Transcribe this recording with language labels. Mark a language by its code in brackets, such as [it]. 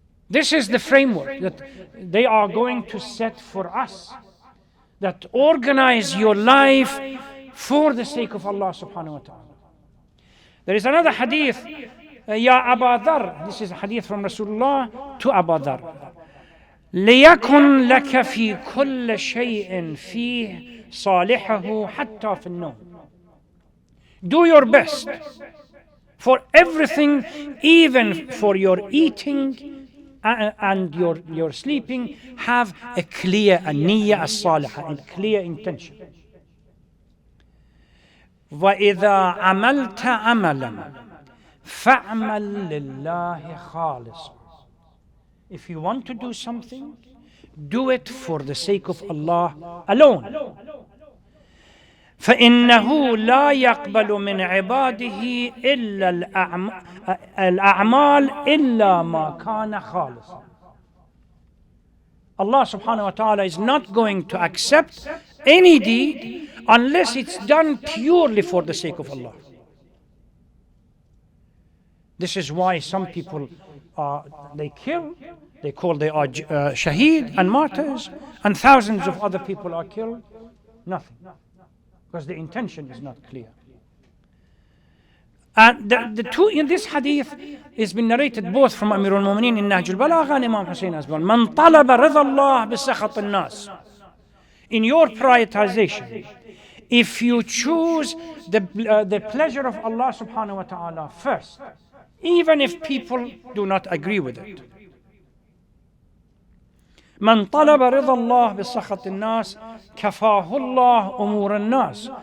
[en] This is the framework that they are going to set for us. That organize your life for the sake of Allah subhanahu wa ta'ala. There is another hadith, Ya Aba Dhar. This is a hadith from Rasulullah to Aba Dhar. [ar] ليكن لك في كل شيء فيه صالحه حتى في النوم. [en] Do your best for everything, even for your eating and your sleeping. Have a clear niyyah as-salihah, a clear intention. [ar] وَإِذَا عَمَلْتَ عَمَلًا فَعْمَلْ لِلَّهِ خَالِصًا. [en] If you want to do something, Do it for the sake of Allah alone. [ar] فإنه لا يقبل من عباده إلا الأعمال إلا ما كان خالصا. [en] Allah subhanahu wa ta'ala is not going to accept any deed unless it's done purely for the sake of Allah. This is why some people they kill, they call they are shaheed and martyrs, and thousands of other people are killed. Nothing. Because the intention is not clear. And the two in this hadith has been narrated both from Amir al-Mu'mineen in Nahj al-Balagha and Imam Hussein as well. [ar] Man talaba ridha Allah bi sakhat al-nas. [en] In your prioritization, if you choose the pleasure of Allah subhanahu wa ta'ala first, even if people do not agree with it. [ar] من طلب رضا الله بسخط الناس كفاه الله أمور الناس.